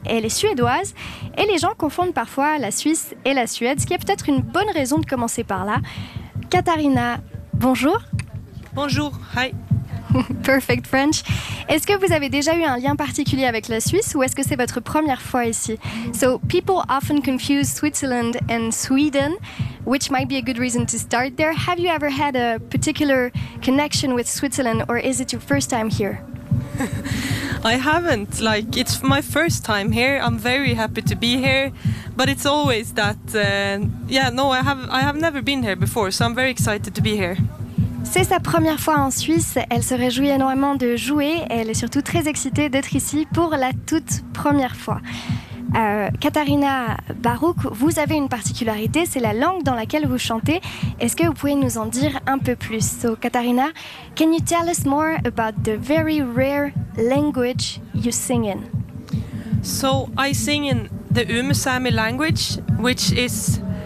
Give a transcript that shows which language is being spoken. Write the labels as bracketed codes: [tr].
[fr] Elle est suédoise et les gens confondent parfois la Suisse et la Suède, ce qui est peut-être une bonne raison de commencer par là. Katharina, bonjour. Bonjour, [en] hi. Perfect French. [fr] Est-ce que vous avez déjà eu un lien particulier avec la Suisse ou est-ce que c'est votre première fois ici? [en] So people often confuse Switzerland and Sweden, which might be a good reason to start there. Have you ever had a particular connection with Switzerland or is it your first time here? I haven't. Like, it's my first time here. I'm very happy to be here. But it's always that, I have never been here before, so I'm very excited to be here. [fr] C'est sa première fois en Suisse, elle se réjouit énormément de jouer, elle est surtout très excitée d'être ici pour la toute première fois. Katharina Barouk, vous avez une particularité, c'est la langue dans laquelle vous chantez. Est-ce que vous pouvez nous en dire un peu plus? [en] So Katharina, can you tell us more about the very rare language you sing in? So I sing in the Sami language, which is...